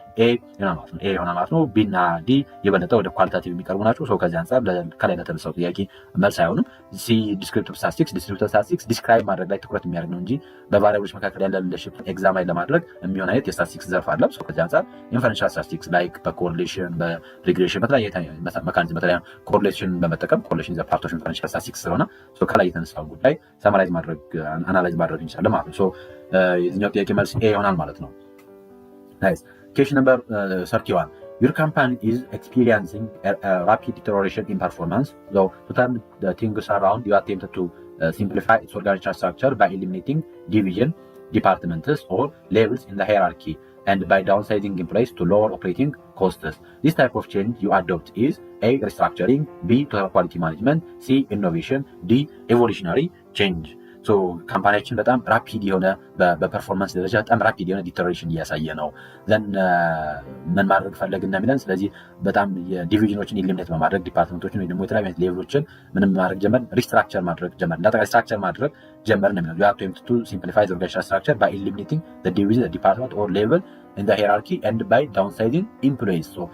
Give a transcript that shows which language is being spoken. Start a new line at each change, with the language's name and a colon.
Amharic: ኤ ይሆናል ማለት ነው። ቢ እና ዲ የበለጠ ወደ ኳሊታቲቭ የሚቀርቡ ናቸው። ሶ ከዚህ አንጻር ከላይ ለተነሳው ጥያቄ መልስ አይሆንም። ሲ ዲስክሪፕቲቭ ስታቲስቲክስ ዲስክራይብ ማድረግ ላይ ትኩረት የሚያደርግ ነው እንጂ በቫሪያብሎች መካከል ያለ ሪሌሽንሽፕ ኤግዛማይን ለማድረግ የሚሆን አይነት የስታቲስቲክስ ዘርፍ አለ። ሶ ከዚህ አንጻር ኢንፈረንሻል ስታቲስቲክስ ላይክ በኮሪሌሽን በሪግሬሽን በተለያየ ሜካኒዝም በተለያየ ኮሪሌሽን በመጠቀም
English: ኮሪሌሽን ዘ ፓርት ኦፍ ኢንፈረንሻል ስታቲስቲክስ
Amharic: ስለሆነ ሶ ከላይ የተነሳው ጉዳይ ሰማራይዝ ማድረግ አናላይዝ ማድረግ እንችላለን ማለት ነው። ሶ የዚህኛው ጥያቄ መልስ ኤ ይሆናል ማለት ነው። ናይስ
English: Question number 31. Your company is experiencing a rapid deterioration in performance. So to turn the things around, you attempted to simplify its organizational structure by eliminating division, departments, or levels in the hierarchy, and by downsizing employees to lower operating costs. This type of change you adopt is A. Restructuring, B. Total quality management, C. Innovation, D. Evolutionary change.
Amharic: ሶ ካምፓኒያችን በጣም ራፒድ የሆነ በፐርፎርማንስ ደረጃ በጣም ራፒድ የሆነ ዲተሬሽን እያሳየ ነው። ዘን ምን ማድረግ ፈለግን እንደሚለን ስለዚህ በጣም የዲቪዥኖችን ኢሊሚኔት በማድረግ ዲፓርትመንቶችን ወይ ደግሞ የተለያዩ አይነት ሌቭሎችን ምንም ማድረግ ጀመር፣ ሪስትራክቸር ማድረግ ጀመር። እንዳጠቃላይ ስትራክቸር ማድረግ ጀመር ነው የሚለው
English: ዩ ቱ ሲምፕሊፋይ ዘ ኦርጋናይዜሽናል ስትራክቸር ባይ ኢሊሚኔቲንግ ዘ ዲቪዥን ዘ ዲፓርትመንት ኦር ሌቭል in the hierarchy and by downsizing employees.